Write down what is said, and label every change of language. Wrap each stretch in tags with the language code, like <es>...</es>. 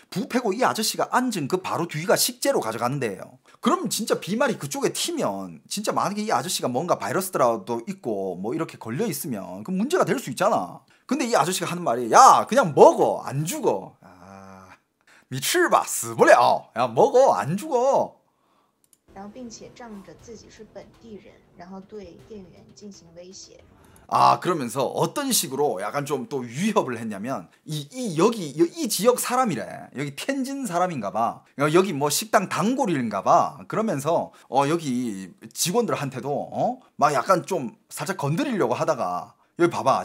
<ko>부패고 이 아저씨가 앉은 그 바로 뒤가 식재로 가져가는 데예요. 그럼 진짜 비말이 그쪽에 튀면 진짜 만약에 이 아저씨가 뭔가 바이러스라도 있고 뭐 이렇게 걸려 있으면 그 문제가 될 수 있잖아. 근데 이 아저씨가 하는 말이 야 그냥 먹어 안 죽어.</ko> <zh>니吃吧死不了.</zh> <ko>야 먹어 안 죽어.</ko> <zh>然后并且仗着自己是本地人，然后对店员进行威胁。</zh> <ko>그러면서 어떤 식으로 약간 좀 또 위협을 했냐면 여기 이 지역 사람이래. 여기 텐진 사람인가 봐. 여기 뭐 식당 단골인가 봐. 그러면서 여기 직원들한테도 막 약간 좀 살짝 건드리려고 하다가 여기 봐봐.</ko>